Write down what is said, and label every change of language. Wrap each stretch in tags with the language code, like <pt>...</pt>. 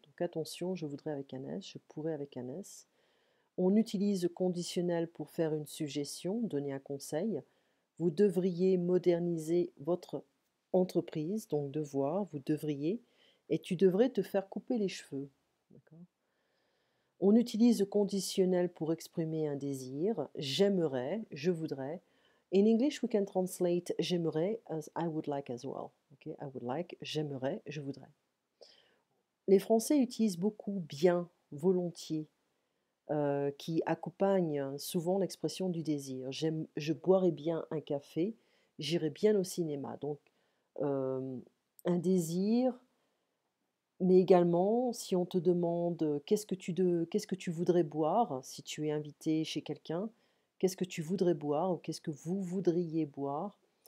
<fr>Donc attention, je voudrais avec un S, je pourrais avec un S. On utilise le conditionnel pour faire une suggestion, donner un conseil. Vous devriez moderniser votre entreprise, donc devoir, vous devriez, et tu devrais te faire couper les cheveux. On utilise le conditionnel pour exprimer un désir. J'aimerais, je voudrais.</fr> <en>In English, we can translate j'aimerais as I would like as well. Okay? I would like,</en> <fr>j'aimerais, je voudrais. Les Français utilisent beaucoup bien, volontiers, qui accompagne souvent l'expression du désir. Je boirais bien un café, j'irai bien au cinéma. Donc, un désir, mais également, si on te demande qu'est-ce que tu voudrais boire, si tu es invité chez quelqu'un, qu'est-ce que tu voudrais boire ou qu'est-ce que vous voudriez boire?</fr>